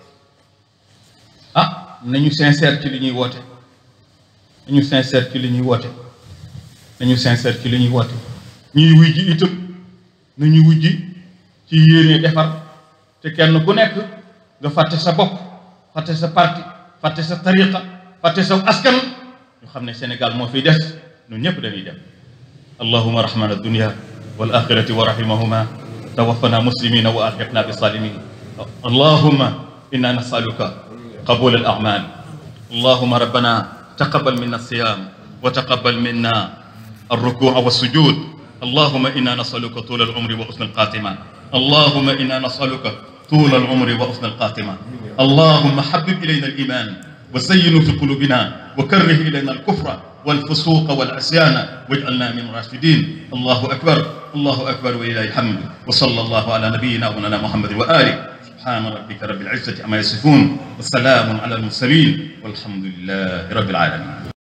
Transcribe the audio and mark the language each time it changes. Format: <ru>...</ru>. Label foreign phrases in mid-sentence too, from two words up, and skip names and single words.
<wo>nañu sincère ci li ñuy woote nañu sincère ci li ñuy woote nañu sincère ci li ñuy woote ñuy wujji itam nañu wujji ci yéene defar te kenn ku nekk nga fàtte sa bopp fàtte sa parti fàtte sa tariqa fàtte sa askan ñu xam ne Sénégal moo fiy des ñun ñëpp dañuy dem</wo> <ar>اللهم ارحمنا دنيا والآخرة ورحمهما توفنا مسلمين وألحقنا بالصالحين اللهم إنا نسألك قبول الأعمال اللهم ربنا تقبل منا الصيام وتقبل منا الركوع والسجود اللهم إنا نسألك طول العمر وحسن الخاتمة اللهم إنا نسألك طول العمر وحسن الخاتمة اللهم حبب إلينا الإيمان وزينه في قلوبنا وكره إلينا الكفر والفسوق والعصيان واجعلنا من الراشدين الله أكبر الله أكبر وإلهي الحمد وصلى الله على نبينا ومولانا محمد وآله سبحان ربك رب العزة عما يصفون والسلام على المرسلين والحمد لله رب العالمين</ar>